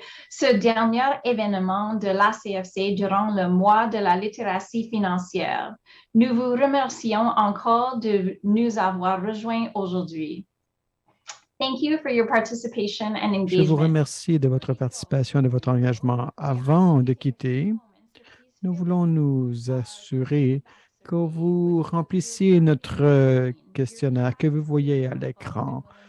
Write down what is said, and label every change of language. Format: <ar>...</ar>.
<fr>Ce dernier événement de l'ACFC durant le mois de la littératie financière. Nous vous remercions encore de nous avoir rejoints aujourd'hui.</fr> <en>Thank you for your participation and engagement.</en> <fr>Je vous remercie de votre participation et de votre engagement. Avant de quitter, nous voulons nous assurer que vous remplissiez notre questionnaire que vous voyez à l'écran.</fr>